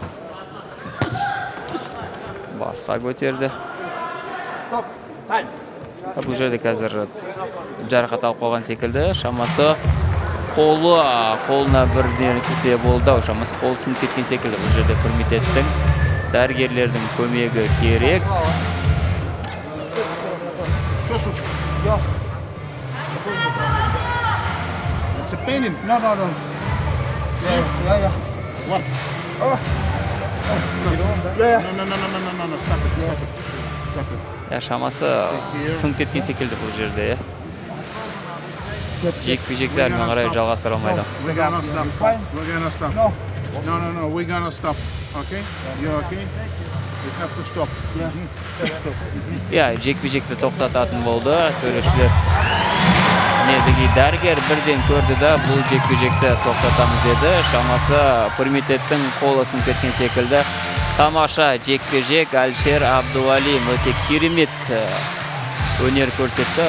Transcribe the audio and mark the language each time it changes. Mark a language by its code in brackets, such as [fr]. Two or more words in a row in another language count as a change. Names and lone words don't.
[kk] Басқа көтерді. Бұл жерде қазір жарақат алып қойған секілді. Шамасы қолына бір неркесе болды. Шамасы қол сынып кеткен секілді. Бұл жерде Пирамидтің дәрігерлердің көмегі керек. [en] It's a pain. No. Yeah. What? Oh. No. Stop it. [kk] Шамасы сынып кеткен секілді бұл жерде. Жекпе-жекті әрмен қарай жалғастыра алмайды. [en] We're gonna stop. No. We're gonna stop. Okay? You okay? We have to stop. [kk] Жекпе-жекті тоқтататын болды. Төрешілер дәрігер бірден көрді да бұл жекпе-жекті тоқтатамыз еді. Шамасы Пирамидтің қолы сынып кеткен секілді. Тамаша жекпе-жек. Алишер Абдуалим өте керемет өнер көрсетті.